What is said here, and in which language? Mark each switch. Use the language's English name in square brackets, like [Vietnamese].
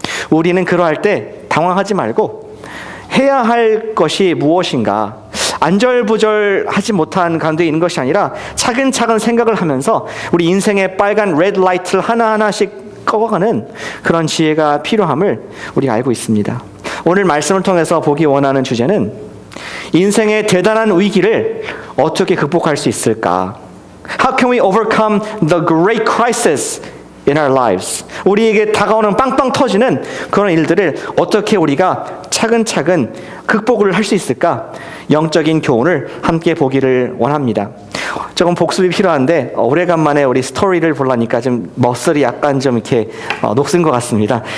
[Korean] 우리는 그러할 때 당황하지 말고 해야 할 것이 무엇인가, 안절부절하지 못한 가운데 있는 것이 아니라 차근차근 생각을 하면서 우리 인생의 빨간 레드 라이트를 하나하나씩 꺼가는 그런 지혜가 필요함을 우리가 알고 있습니다. 오늘 말씀을 통해서 보기 원하는 주제는 인생의 대단한 위기를 어떻게 극복할 수 있을까? [English] How can we overcome the great crisis in our lives? [Korean] 우리에게 다가오는 빵빵 터지는 그런 일들을 어떻게 우리가 차근차근 극복을 할 수 있을까? 영적인 교훈을 함께 보기를 원합니다. 조금 복습이 필요한데 오래간만에 우리 스토리를 보려니까 좀 머슬이 약간 좀 이렇게 녹슨 것 같습니다.